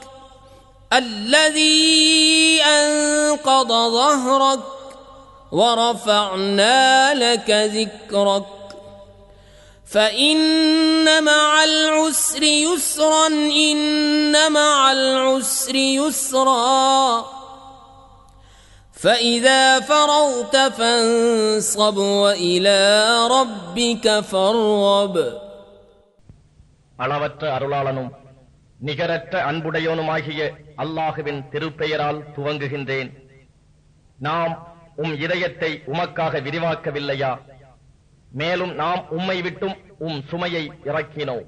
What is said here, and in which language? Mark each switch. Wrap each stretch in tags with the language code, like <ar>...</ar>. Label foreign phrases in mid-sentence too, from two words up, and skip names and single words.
<ar>الذي أنقض ظهرك ورفعنا لك ذكرك فإن مع العسر يسرا إن مع العسر يسرا فإذا فرغت فانصب وإلى ربك فارغب.</ar> <ta>அளவற்ற அருளாளனும் நிகரற்ற அன்புடையோனுமாகிய அல்லாஹுவின் திருப்பெயரால் துவங்குகின்றேன். நாம் இதயத்தை உமக்காக விரிவாக்கவில்லையா? மேலும் நாம் உம்மை விட்டும் சுமையை இறக்கினோம்.</ta>